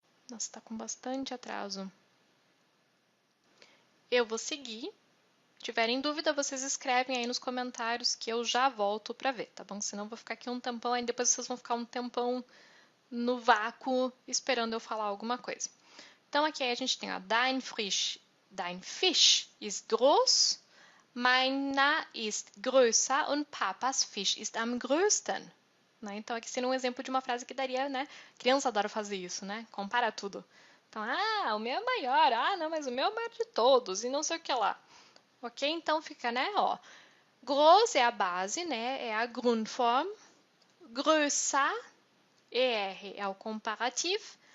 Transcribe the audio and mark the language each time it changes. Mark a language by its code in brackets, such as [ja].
[pt] Nossa, está com bastante atraso. Eu vou seguir. Se tiverem dúvida, vocês escrevem aí nos comentários que eu já volto para ver, tá bom? Senão eu vou ficar aqui um tempão, aí depois vocês vão ficar um tempão no vácuo esperando eu falar alguma coisa. Então aqui a gente tem, ó, [de] dein Fisch ist groß, meiner ist größer und Papas Fisch ist am größten. [pt] Né? Então aqui seria um exemplo de uma frase que daria, né? Criança adora fazer isso, né? Compara tudo. Então, o meu é maior, não, mas o meu é o maior de todos, e não sei o que lá. Ok? Então fica, né, ó. Groß é a base, né? É a Grundform. Größer, ER, é o comparativo.